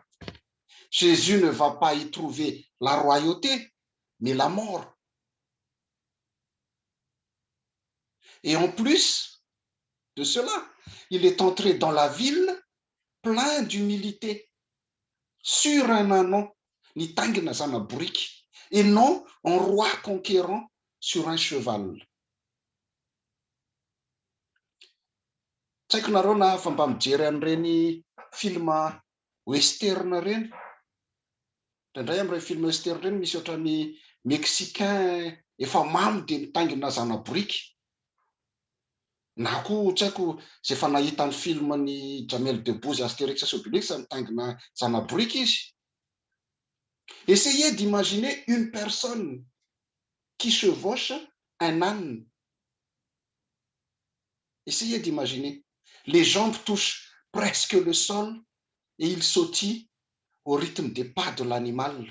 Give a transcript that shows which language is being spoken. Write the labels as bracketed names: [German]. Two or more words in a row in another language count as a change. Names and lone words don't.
[French] Jésus ne va pas y trouver la royauté, mais la mort. Et en plus de cela, il est entré dans la ville plein d'humilité, sur un anon, [Malagasy] nitangina zana-boriky, [French] et non en roi conquérant sur un cheval. [Malagasy] Tsy haiko nareo na fa mba mijery an'ireny filma western reny. Indray amin'ireny [French] film western [Malagasy] reny misy ohatran'ny mexicain efa mamy dia mitangina zana-boriky. Na koa tsy haiko izay efa nahita ny filmany Jamel Debbouze, Astérix et Obélix, mitangina zana-boriky izy. [French] Essayez d'imaginer une personne qui chevauche un âne. Essayez d'imaginer. Les jambes touchent presque le sol et il sautille au rythme des pas de l'animal.